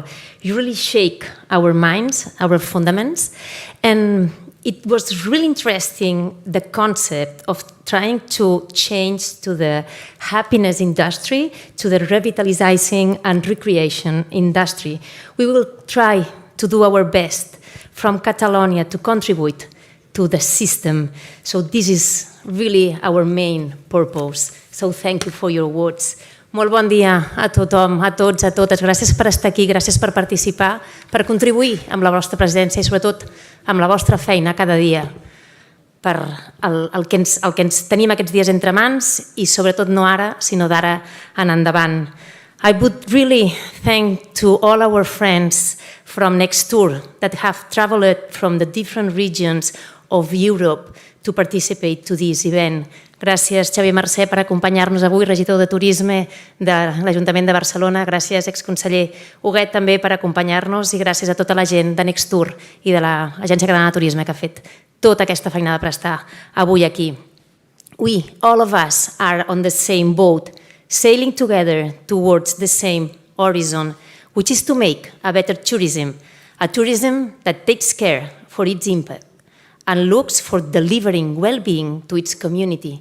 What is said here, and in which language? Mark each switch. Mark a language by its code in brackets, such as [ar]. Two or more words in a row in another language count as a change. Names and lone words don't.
[en] You really shake our minds, our fundamentals, and it was really interesting, the concept of trying to change to the happiness industry, to the revitalizing and recreation industry. We will try to do our best from Catalonia to contribute to the system. So this is really our main purpose. So thank you for your words. [ca] Molt bon dia a tothom, a tots, a totes. Gràcies per estar aquí, gràcies per participar, per contribuir amb la vostra presència i sobretot amb la vostra feina cada dia per el que ens tenim aquests dies entre mans i sobretot no ara, sinó d'ara en endavant. [en] I would really thank to all our friends from Nextour that have traveled from the different regions of Europe to participate to this event. [ca] Gràcies, Xavier Mercè, per acompanyar-nos avui, regidor de Turisme de l'Ajuntament de Barcelona. Gràcies, exconseller Huguet, també per acompanyar-nos i gràcies a tota la gent de Nextour i de l'Agència Catalana de Turisme que ha fet tota aquesta feinada per estar avui aquí. [en] We, all of us, are on the same boat, sailing together towards the same horizon, which is to make a better tourism, a tourism that takes care for its impact and looks for delivering well-being to its community.